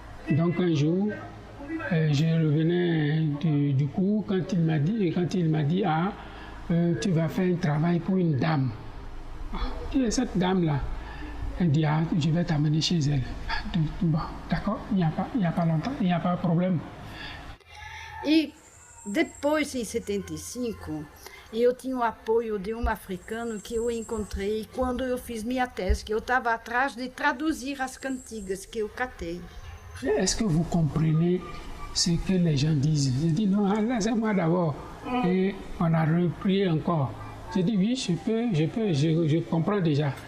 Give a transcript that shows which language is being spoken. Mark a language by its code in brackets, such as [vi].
[fr] Donc un jour, je revenais du cours quand il m'a dit tu vas faire un travail pour une dame. Et cette dame-là, elle dit je vais t'amener chez elle. Bon, d'accord, il n'y a pas longtemps, il n'y a pas de problème. [pt] E depois, em 75, eu tinha o apoio de um africano que eu encontrei quando eu fiz minha tese, que eu estava atrás de traduzir as cantigas que eu catei. [fr] Est-ce que vous comprenez ce que les gens disent? Je dis non, laissez-moi d'abord Et on a repris encore. J'ai dit oui, je comprends déjà.